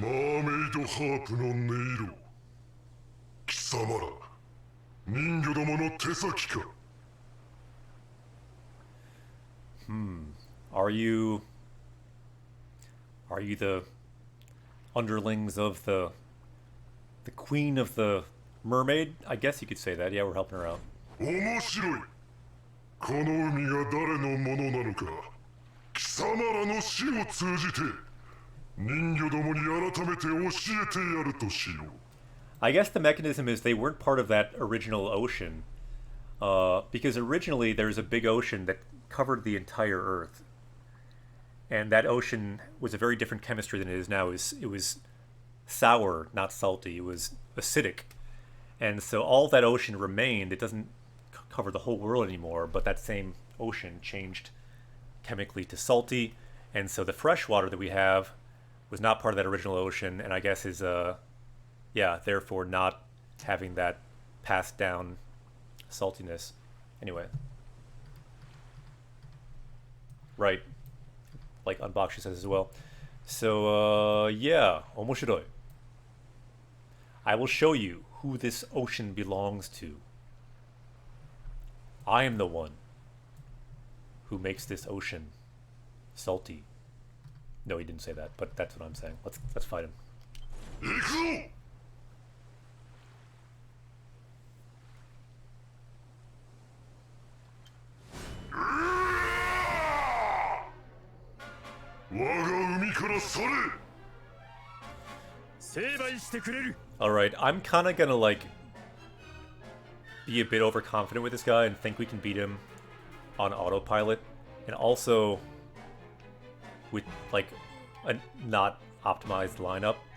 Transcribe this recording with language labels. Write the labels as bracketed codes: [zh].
[ja] マーメイドハープの音色貴様ら人魚どもの手先か [en] Are you the underlings of the queen of the mermaid? I guess you could say that. Yeah, we're helping her out. [ja] 面白いこの海が誰のものなのか貴様らの死を通じて人魚どもに改めて教えてやるとしよう [en] I guess the mechanism is they weren't part of that original ocean, because originally there was a big ocean that covered the entire Earth, and that ocean was a very different chemistry than it is now. It was sour, not salty. It was acidic, and so all that ocean remained. It doesn't cover the whole world anymore, but that same ocean changed chemically to salty, and so the fresh water that we have was not part of that original ocean, and I guess is yeah, therefore not having that passed down saltiness. Anyway. Right. Like Unboxy says as well. So, yeah, omoshiroi. I will show you who this ocean belongs to. I am the one who makes this ocean salty. No, he didn't say that, but that's what I'm saying. Let's fight him. [ja] 行くぞ 我が海から去れ成敗してくれる [en] Alright, I'm kinda gonna like be a bit overconfident with this guy and think we can beat him on autopilot, and also with like a not optimized lineup.